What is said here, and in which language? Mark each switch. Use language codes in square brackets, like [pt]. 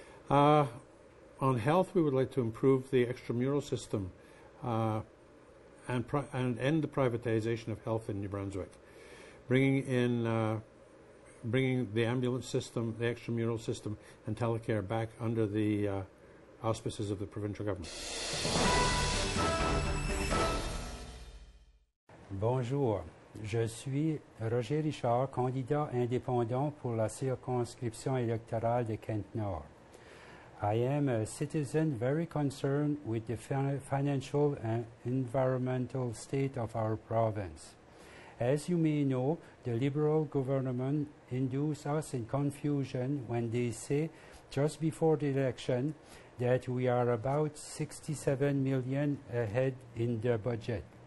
[en] On health, we would like to improve the extramural system and end the privatization of health in New Brunswick, bringing the ambulance system, the extramural system, and telecare back under the auspices of the provincial government. [fr] Bonjour, je suis Roger Richard, candidat indépendant pour la circonscription électorale de Kent-Nord. [en] I am a citizen very concerned with the financial and environmental state of our province. As you may know, the Liberal government induced us in confusion when they say, just before the election, that we are about $67 million ahead in the budget.